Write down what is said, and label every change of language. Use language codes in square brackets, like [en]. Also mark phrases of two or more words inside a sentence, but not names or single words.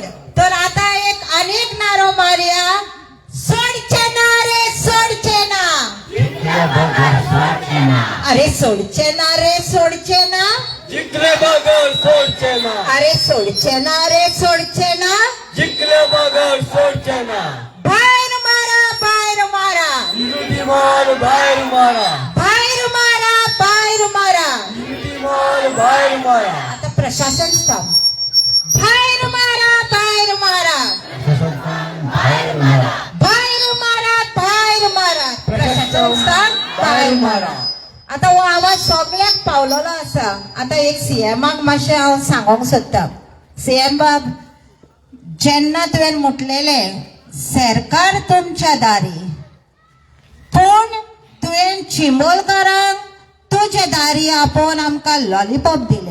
[kok] तर आता एक अनेक नारो मारया, सोडचे ना रे सोडचे ना, अरे सोडचे ना रे सोडचे ना, जिंकले बगर सोडचे ना, अरे सोडचे ना रे सोडचे ना, जिंकले बगर सोडचे ना, बाहेर मारा बाहेर मारा, युनिटी मॉल बाहेर मारा, बाहेर मारा बाहेर मारा. युनिटी मॉल बाहेर मारा. आता प्रशासन स्टॉप, बाहेर मारा बाहेर मारा, बाहेर मारा बाहेर मारा, प्रशासन स्टॉप बाहेर मारा. आता हो आवाज सगळ्याक पावलेलो आसा. आता एक सीएमाक मातशें हांव सांगूंक सोदता. सीएम बाब, जेन्ना तुवें म्हटलेले सरकार तुमच्या दारी, पूण तुवें चिंबोलकारांक तुझे दारी आपोवन आमकां लॉलीपॉप दिले.